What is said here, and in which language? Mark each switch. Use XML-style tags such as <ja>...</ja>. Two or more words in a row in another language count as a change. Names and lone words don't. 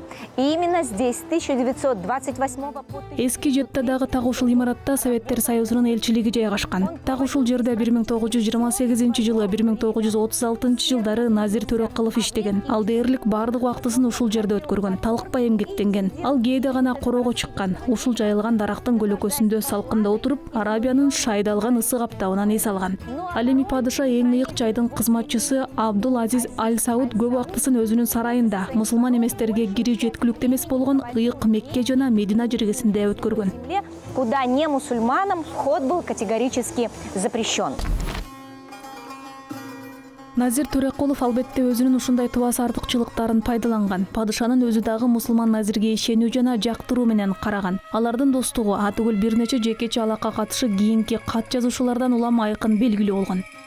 <ru>И именно здесь с 1928 по...</ru> <ky>Эски Джеддадагы так ушул имаратта Советтер Союзунун элчилиги жайгашкан. Так ушул жерде 1928 жылы 1936 жылдары Назир Төрөкулов иштеген. Ал дээрлик бардык убактысын ушул жерде өткөргөн. Талыкпай эмгектенген. Ал кээде гана короого чыккан. Ушул жайылган дарактын көлөкөсүндө салкында отуруп, Арабиянын шайдалган ысык аптабынан эс алган. Ал эми падыша эң ыйык жайдын кызматчысы Абдул Азиз Аль Сауд көп убактысын өзүнүн сарайында мусулман эместерге кирүү жеткиликтүү эмес болгон ыйык Мекке жана Медина жергесинде өткөргөн.</ky> <ru>Куда не мусульманам вход был категорически запрещен.</ru> <ky>Назир Төрөкулов албетте өзүнүн ушундай тубас артыкчылыктарын пайдаланган. Падышанын өзү дагы мусулман Назирге ишенүү жана жактыруу менен караган. Алардын достугу атүгүл бир нече жекече алака катышы кийинки кат жазуушулардан улам айкын белгилүү болгон.</ky>